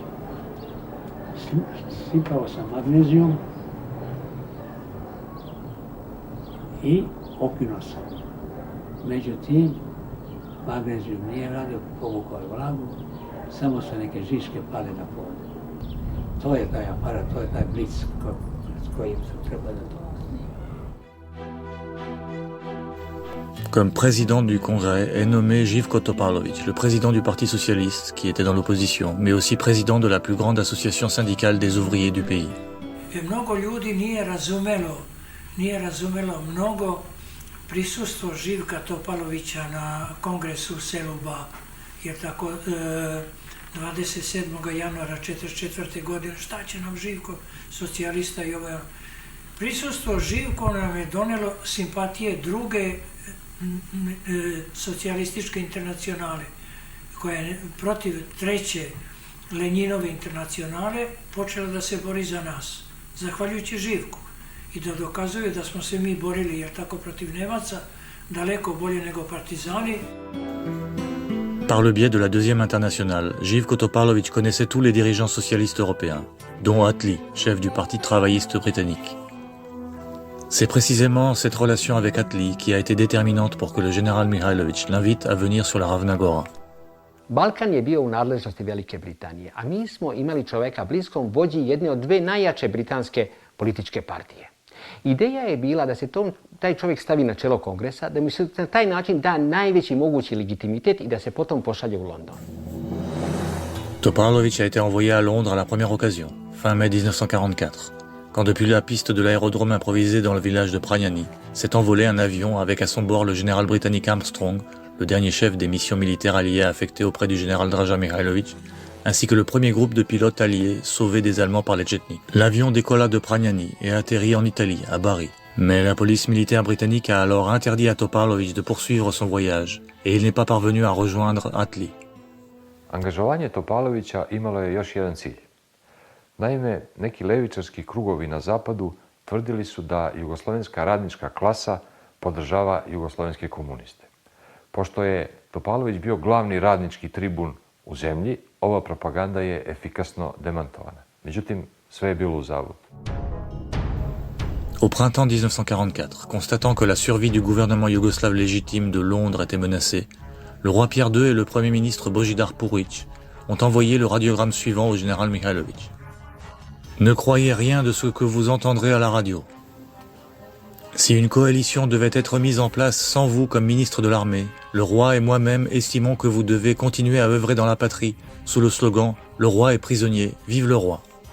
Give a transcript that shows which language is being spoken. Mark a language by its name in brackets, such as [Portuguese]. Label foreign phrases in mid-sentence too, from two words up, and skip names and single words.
[Serbian] Sipao sam magnezijum i okinuo sam. Međutim, magnezijum nije radio, povukao je vlagu, samo su neke žiške pale na pod. To je taj aparat, to je taj blic s kojim se treba da to snimi. [French] Comme président du Congrès est nommé Živko Topalović, le président du Parti socialiste, qui était dans l'opposition, mais aussi président de la plus grande association syndicale des ouvriers du pays. [Serbian] Mnogo ljudi nije razumelo mnogo prisustvo Živka Topalovića na kongresu u selu Ba. Jer tako 27. januara 1944. godine, šta će nam Živko, socijalista i ovo. Prisustvo Živko nam je donelo simpatije druge socijalističke internacionale, koja je protiv treće Lenjinove internacionale počela da se bori za nas, zahvaljujući Živku, i da dokazuje da smo se mi borili, jer tako protiv Nemaca, daleko bolje nego partizani. [French] Par le biais de la Deuxième Internationale, Živko Topalović connaissait tous les dirigeants socialistes européens, dont Attlee, chef du Parti travailliste britannique. C'est précisément cette relation avec Attlee qui a été déterminante pour que le général Mihailović l'invite à venir sur la Ravna Gora. [Serbian] Balkan je bio u nadležnosti Velike Britanije, a mi smo imali čoveka bliskom vođi jedne od dve najjače britanske političke partije. Ideja je bila da se taj čovjek stavi na čelo kongresa, da mu se na taj način da najveći mogući legitimitet i da se potom pošalje u London. [French] Topalović a été envoyé à Londres à la première occasion, fin mai 1944. Quand depuis la piste de l'aérodrome improvisé dans le village de Pranjani s'est envolé un avion avec à son bord le général britannique Armstrong, le dernier chef des missions militaires alliées affectées auprès du général Draža Mihailović, ainsi que le premier groupe de pilotes alliés sauvés des Allemands par les Tchétniks. L'avion décolla de Pranjani et atterrit en Italie, à Bari. Mais la police militaire britannique a alors interdit à Topalović de poursuivre son voyage et il n'est pas parvenu à rejoindre Attlee. [Serbian] Angažovanje Topalovića imalo je još jedan cilj. Naime, neki levičarski krugovi na zapadu tvrdili su da jugoslovenska radnička klasa podržava jugoslovenske komuniste. Pošto je Topalović bio glavni radnički tribun u zemlji, ova propaganda je efikasno demantovana. Međutim, sve je bilo uzalud. [French] Au printemps 1944, constatant que la survie du gouvernement yougoslave légitime de Londres était menacée, le roi Pierre II et le premier ministre Božidar Purić ont envoyé le radiogramme suivant au général Mihailović. Ne croyez rien de ce que vous entendrez à la radio. Si une coalition devait être mise en place sans vous comme ministre de l'armée, le roi et moi-même estimons que vous devez continuer à œuvrer dans la patrie sous le slogan « Le roi est prisonnier, vive le roi ».